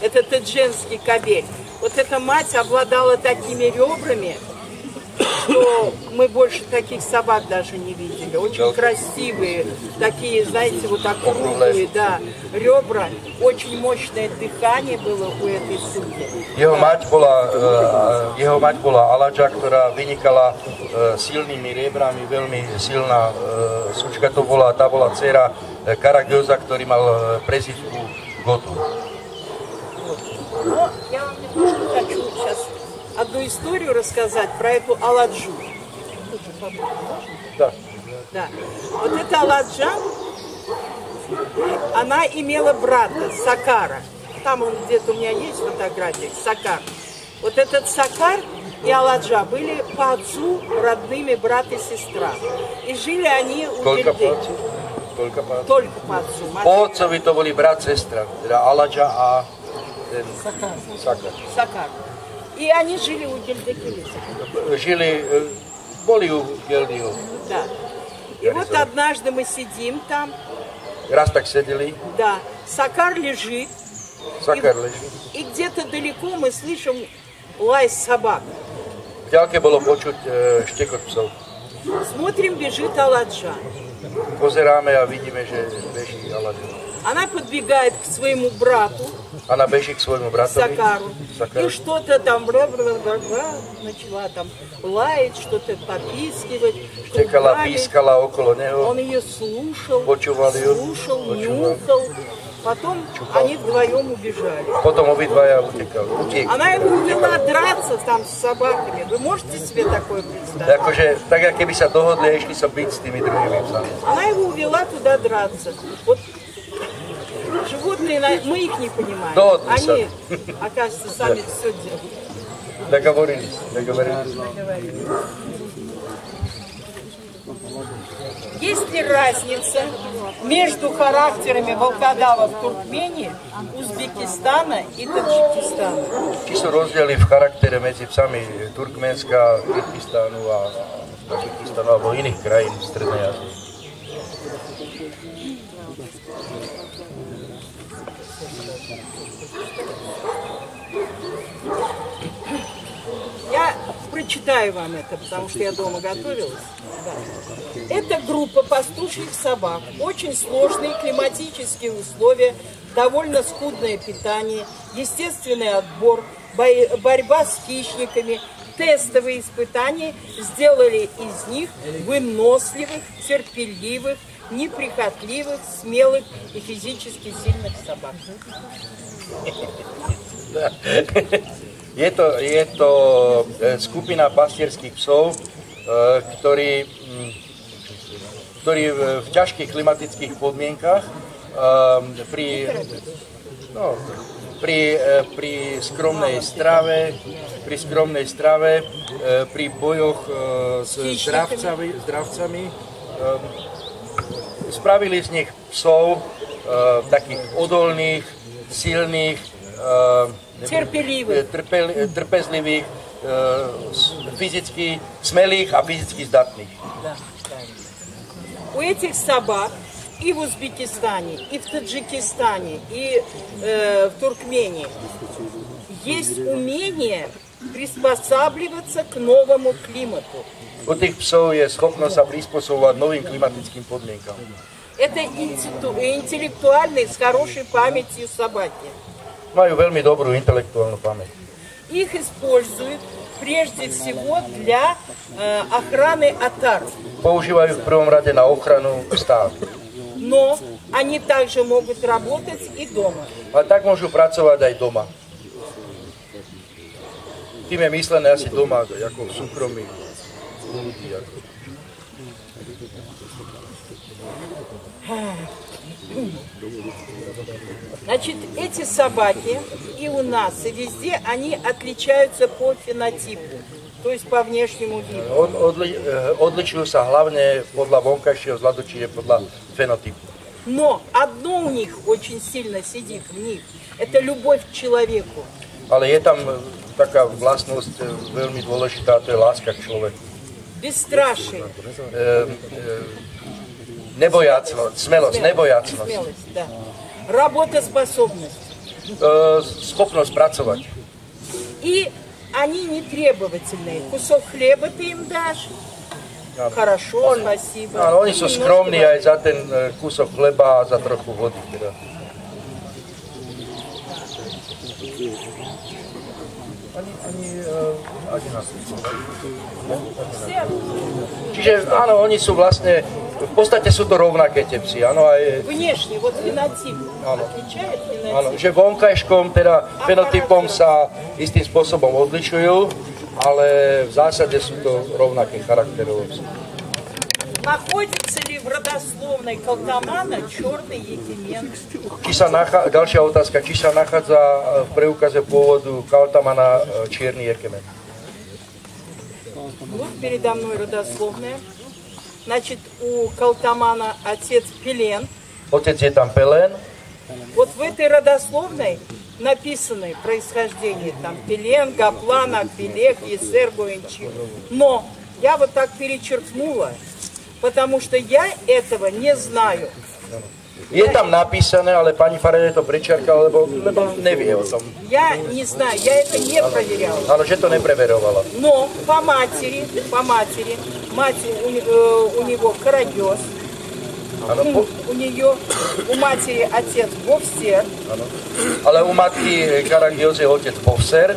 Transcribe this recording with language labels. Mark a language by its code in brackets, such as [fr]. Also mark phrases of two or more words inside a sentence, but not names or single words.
[ru] Это тадженский кабель. Вот эта мать обладала такими ребрами, что мы больше таких собак даже не видели. Очень красивые, такие, знаете, вот округлые, да, ребра. Очень мощное дыхание было у этой суки. [sk] Jeho mať bola Aladža, ktorá vynikala silnými riebrami, veľmi silná sučka to bola, tá bola dcera Karagioza, ktorý mal prezývku Gotu. [ru] Но я вам немножко хочу сейчас одну историю рассказать про эту Аладжу. Да. Да. Вот эта Аладжа, она имела брата, Сакара. Там он где-то у меня есть фотография, Сакар. Вот этот Сакар и Аладжа были по отцу родными брат и сестра. И жили они у Дельды. Только по отцу. [sk] Po otcovi to boli brat, sestra, teda Aladža a ten Sakar. [ru] И они жили у Гельдекилиса. Были у Гельдиho. Да. И вот однажды мы сидим там. Раз так сидели. Да. Сакар лежит. [sk] Sakar leží. [ru] И где-то далеко мы слышим лай собак. [sk] V ďalke bolo počuť štekot psov. [ru] Смотрим, бежит Аладжа. [sk] Pozeráme a vidíme, že beží Aladža. [ru] Она подбегает к своему брату, [sk] Она beží k svojmu bratovi. [ru] Сакару. И что-то там начала там лаять, что-то попискивать. [sk] Štekala, pískala okolo neho. [ru] Он ее слушал, [sk] Počúval. [ru] нюхал. Потом они вдвоем убежали. [sk] Potom obidvaja utekali. [ru] Она его увела драться там с собаками. Вы можете себе такое представить? [sk] Akože, tak ako keby sa dohodli a išli sa byť s tými druhými psami. [ru] Она его увела туда драться. Вот животные, мы их не понимаем. Они, оказывается, сами все делают. Договорились. Есть ли разница между характерами волкодавов Туркмении, Узбекистана и Таджикистана? [sk] Či sú rozdiely v charaktere medzi psami Turkmenska, Kyrgyzstánu a Tadžikistánu alebo iných krajín v Strednej Ázii? [ru] Я прочитаю вам это, потому что я дома готовилась. Да. Это группа пастушьих собак. Очень сложные климатические условия, довольно скудное питание, естественный отбор, борьба с хищниками, тестовые испытания сделали из них выносливых, терпеливых, неприхотливых, смелых и физически сильных собак. [sk] Je to skupina pastierských psov, ktorí v ťažkých klimatických podmienkach pri skromnej strave, pri bojoch s dravcami, spravili z nich psov takých odolných, silných, trpezlivých, [ru] физически смелых, а физически здатных. Да. У этих собак и в Узбекистане, и в Таджикистане, и в Туркмении есть умение приспосабливаться к новому климату. [sk] У tých psov je schopnosť sa prispôsobovať novým klimatickým podmienkam. [ru] Это интеллектуальные, с хорошей памятью собаки. [sk] Majú veľmi dobrú intelektuálnu pamäť. [ru] Их используют прежде всего для охраны отар. [sk] Používajú v prvom rade na ochranu stád. [ru] Но они также могут работать и дома. [sk] Ale tak môžu pracovať aj doma. Tým je myslené asi doma, ako v súkromí ľudí. [ru] Значит, эти собаки и у нас, и везде, они отличаются по фенотипу, то есть по внешнему виду. [sk] Odličujú sa hlavne podľa vonkajšieho vzhľadu, čiže podľa fenotypu. [ru] Но одно у них очень сильно сидит в них, это любовь к человеку. [sk] Ale je tam taká vlastnosť veľmi dôležitá, to je láska k človeku. [ru] Бесстрашие. [sk] Nebojácnosť, smelosť, nebojácnosť. [ru] Смелость, да. Работоспособность. [sk] Schopnosť pracovať. [ru] И они не требовательные. Кусок хлеба ты им дашь? Хорошо, спасибо. [sk] Áno, oni sú skromní aj za ten kúsok chleba a za trochu vody. Teda. Čiže áno, oni sú vlastne, v podstate sú to rovnaké tie psy. Áno, aj, [ru] Внешне, вот фенотип отличает фенотип. [sk] áno, že vonkajškom, teda fenotypom sa istým spôsobom odlišujú, ale v zásade sú to rovnaké charakterové psy. [ru] Находится ли в родословной Калтамана черный егемент? [sk] Ďalšia otázka, či sa nachádza v preukaze pôvodu Kaltamana čierny jekemen? [ru] Вот передо мной родословная. Значит, у Калтамана отец Пелен. [sk] Otec je tam Pelen. [ru] Вот в этой родословной написано происхождение. Там Пелен, Гаплан, Акбелех, Есер, Гоинчи. Но я вот так перечеркнула, потому что я этого не знаю. [sk] Je tam napísané, ale pani Farede to prečerkala, lebo nevie o tom. [ru] Я не знаю, я это не проверяла. [sk] Áno, že to nepreverovala. [ru] Но по матери, мать у него Карагёс, у матери отец Бовсер, [sk] ale u matky Karagios je otec Bovser,